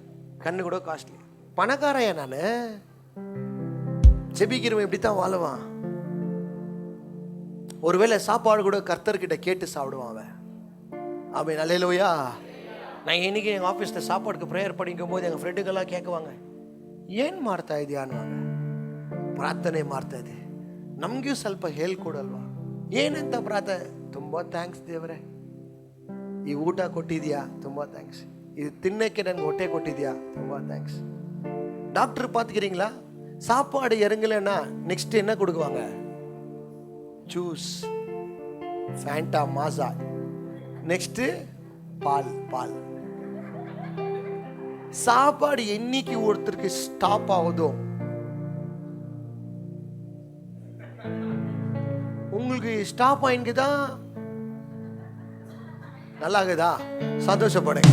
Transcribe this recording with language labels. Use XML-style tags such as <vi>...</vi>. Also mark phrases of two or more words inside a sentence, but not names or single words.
<ta>கண்ணு கூட காஸ்ட்லி. பணக்காரையா நான்? ஜெபிக்கிறவன் இப்படித்தான் வாழுவான். ஒருவேளை சாப்பாடு கூட கர்த்தர்கிட்ட கேட்டு சாப்பிடுவான் அவன். ஆமென், அல்லேலூயா. நான் இன்னைக்கு எங்கள் ஆஃபீஸில் சாப்பாடுக்கு ப்ரேயர் படிக்கும் போது எங்கள் ஃப்ரெண்டுக்கெல்லாம் கேட்குவாங்க,</ta> <kn>ಏನ್ ಮಾಡ್ತಾ ಇದೀಯ ಅನ್ನುವಾಗ, ಪ್ರಾರ್ಥನೆ ಮಾಡ್ತಾ ಇದೆ, ನಮಗೂ ಸ್ವಲ್ಪ ಹೇಳ್ಕೊಡಲ್ವಾ? ಏನಂತ ಪ್ರಾರ್ಥನೆ? ತುಂಬ ಥ್ಯಾಂಕ್ಸ್ ದೇವರೇ, ಈ ಊಟ ಕೊಟ್ಟಿದ್ಯಾ, ತುಂಬ ಥ್ಯಾಂಕ್ಸ್, ಇದು ತಿನ್ನಕ್ಕೆ ನನಗೆ ಹೊಟ್ಟೆ ಕೊಟ್ಟಿದ್ಯಾ, ತುಂಬ ಥ್ಯಾಂಕ್ಸ್.</kn> <ta>டாக்டர் பார்த்துக்கிறீங்களா, சாப்பாடு இறங்கலைன்னா நெக்ஸ்ட் என்ன கொடுக்குவாங்க? ஜூஸ், ஃபேண்டா, மாசா, நெக்ஸ்ட் பால். பால் சாப்பாடு என்னைக்கு ஒருத்தருக்கு ஸ்டாப் ஆகுதோ, உங்களுக்கு ஸ்டாப் ஆயின்னுதான் நல்லா இருக்குதா, சந்தோஷப்படுங்க.</ta>